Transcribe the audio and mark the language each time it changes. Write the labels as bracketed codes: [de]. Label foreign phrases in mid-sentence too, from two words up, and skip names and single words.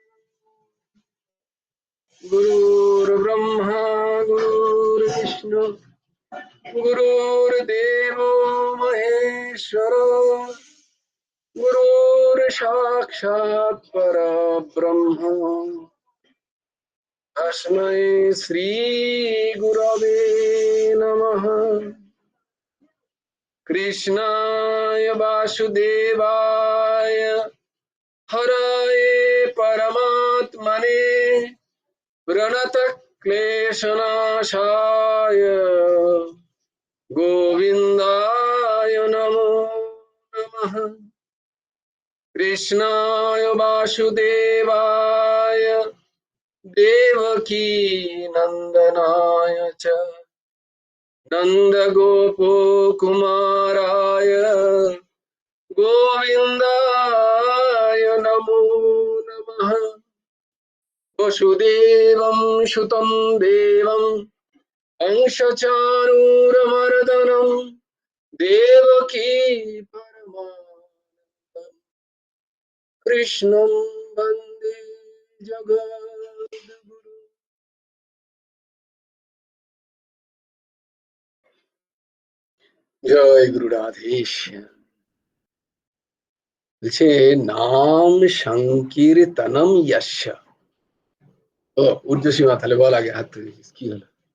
[sa] गुरुर् ब्रह्मा गुरुर् विष्णु गुरुर्देव महेश्वर गुरुर् साक्षात् परब्रह्म तस्मै श्री गुरवे नमः। कृष्णाय वासुदेवाय हरये परमात्मने प्रणतक्लेशनाशाय गोविन्दाय नमो नमः। कृष्णाय वासुदेवाय देवकी नन्दनाय च नन्दगोपकुमाराय गोविन्दाय नमो नमः। वसुदेवं सुतं देवं कंसचाणूरमर्दनं देवकी परमानन्दं कृष्णं वन्दे जगद्गुरुं। [bn] জয় গুরু রাধেশ। [sa] বলছে नाम संकीर्तनम् यस्य। [bn] ও ঊর্ধ্বসীমা তাহলে বল আগে হাত তুলে কি হলো?